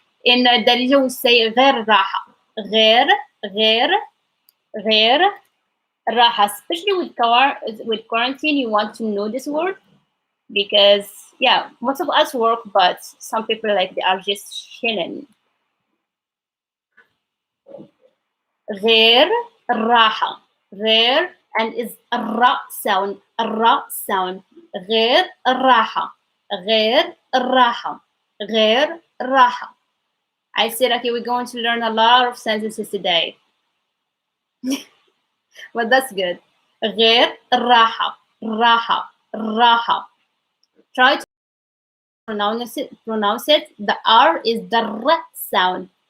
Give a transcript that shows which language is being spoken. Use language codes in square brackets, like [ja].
[en] In Darija we say [ar] غير راحة, غير غير غير راحة, [en] especially with quarantine you want to know this word because yeah, most of us work, but some people like they are just chilling. [ar] غير راحة, غير and is الراء sound, الراء sound, غير راحة, غير راحة, غير راحة. [en] I said okay, we're going to learn a lot of sentences today, but that's good. [ar] غير راحة, راحة, راحة. [en] Try to pronounce it. The R is the R sound.